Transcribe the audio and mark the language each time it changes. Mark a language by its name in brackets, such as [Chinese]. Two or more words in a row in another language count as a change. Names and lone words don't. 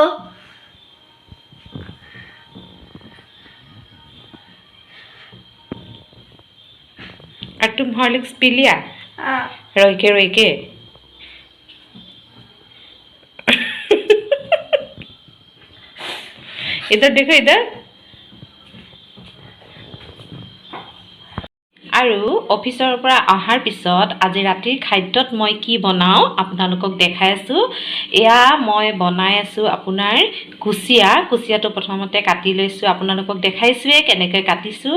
[Hindi] और तुम हॉर्लिक्स पी लिया? हाँ। रोई के इधर देखो इधर। [Assamese] আৰু অফিচৰ পৰা অহাৰ পিছত আজি ৰাতিৰ খাদ্যত মই কি বনাওঁ আপোনালোকক দেখাই আছোঁ। এয়া মই বনাই আছোঁ আপোনাৰ কুচিয়াটো প্ৰথমতে কাটি লৈছোঁ, আপোনালোকক দেখাইছোঁৱে কেনেকৈ কাটিছোঁ।